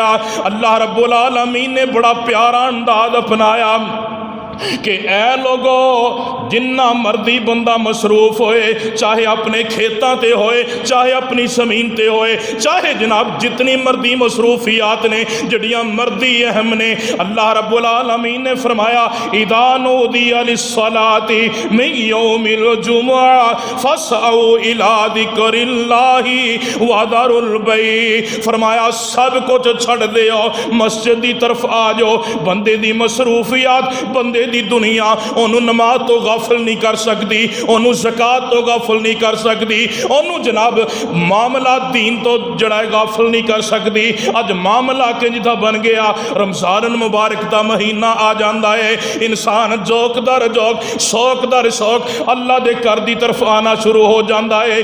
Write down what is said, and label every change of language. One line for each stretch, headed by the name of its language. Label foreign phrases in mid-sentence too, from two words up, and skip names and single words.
Arabic: الله رب العالمين
Punjabi: نے بڑا پیارا انداز اپنایا کہ اے لوگو جنا مرضی بندہ مصروف ہوئے، چاہے اپنے کھیتوں تے ہوئے، چاہے اپنی زمین تے ہوئے، چاہے جناب جتنی مرضی مصروفیات نے جڑیاں مرضی اہم نے,
Arabic: الله رب العالمين
Punjabi: نے فرمایا
Arabic: إذا نودي للصلاة من يوم الجمعة فاسعوا إلى ذكر الله وذروا البيع.
Punjabi: فرمایا سب کچھ چھڈ دیو، مسجد کی طرف آ جاؤ. بندے دی مصروفیات، بندے دی دنیا اونو نماز تو غافل نہیں کر سکتی، اونو زکات تو غافل نہیں کر سکتی، اونو جناب معاملہ دین تو جڑا غافل نہیں کر سکتی. اج معاملہ کنجدا بن گیا,
Urdu: رمضان مبارک کا مہینہ آ جاتا ہے، انسان جوق در جوق، شوق در شوق اللہ کے گھر کی طرف آنا شروع ہو جاتا ہے.